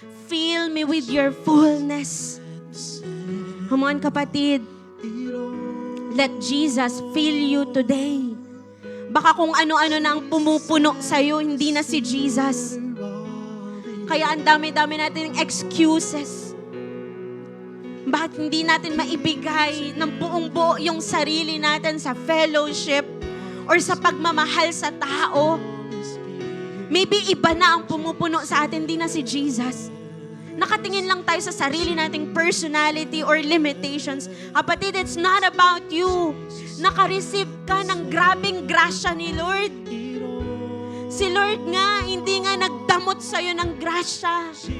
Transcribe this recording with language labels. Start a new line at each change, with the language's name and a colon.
English: Fill me with your fullness. Come on, kapatid. Let Jesus fill you today.
Filipino: Baka kung ano-ano na ang pumupuno sa'yo, hindi na si Jesus. Kaya ang dami-dami natin excuses. Bakit hindi natin maibigay ng buong-buo yung sarili natin sa fellowship or sa pagmamahal sa tao? Maybe iba na ang pumupuno sa atin, hindi na si Jesus. Nakatingin lang tayo sa sarili nating personality or limitations.
English: Kapatid, it's not about you.
Filipino: Naka-receive ka ng grabing grasya ni Lord. Si Lord nga, hindi nga nagdamot sa'yo ng grasya.